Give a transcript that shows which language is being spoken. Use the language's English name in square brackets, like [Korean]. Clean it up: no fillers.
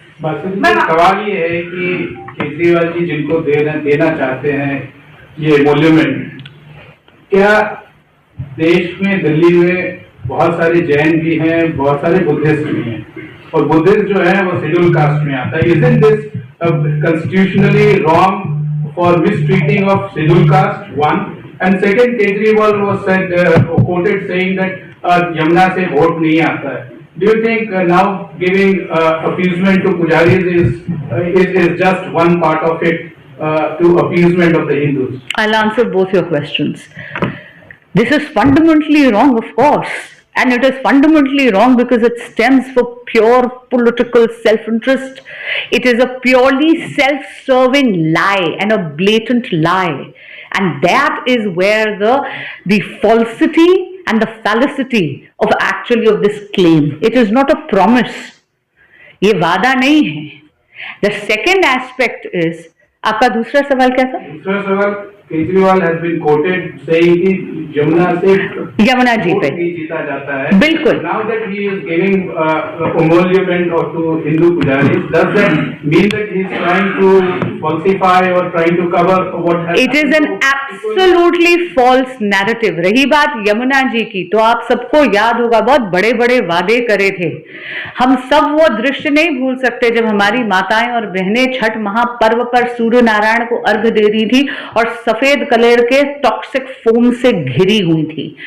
[Hindi] सवाल ये है कि केजरीवाल जी जिनको देना चाहते हैं ये मॉन्यूमेंट, क्या देश में, दिल्ली में बहुत सारे जैन भी हैं, बहुत सारे बुद्धिस्ट भी हैं, और बुद्धिस्ट जो है वो शेड्यूल कास्ट में आता है। [English] Isn't this constitutionally wrong for mistreating of scheduled caste? One, and second, Kejriwal was said quoted saying that [Hindi] Yamuna से वोट नहीं आता है. [English] Do you think now giving appeasement to pujaris is just one part of it to appeasement of the Hindus? I'll answer both your questions. This is fundamentally wrong, of course. And it is fundamentally wrong because it stems from pure political self-interest. It is a purely self-serving lie and a blatant lie. And that is where the falsity and the fallacy of this claim. It is not a promise. [Hindi] ये वादा नहीं है. [English] The second aspect is, [Hindi] आपका दूसरा सवाल क्या था? दूसरा सवाल, Kejriwal [English] has been quoted saying [Hindi] कि यमुना जी पे जीता जाता है। बिल्कुल। [English] Now that he is giving emolument to Hindu pujaris, does that mean that he is trying to falsify or trying to cover what has? It is an absolutely false narrative. [Hindi] रही बात यमुना जी की, तो आप सबको याद होगा बहुत बड़े बड़े वादे करे थे। हम सब वो दृश्य नहीं भूल सकते जब हमारी माताएं और बहनें छठ महापर्व पर सूर्य नारायण को अर्घ दे रही थी और सफेद कलर के टॉक्सिक फोम से घिरी हुई थी।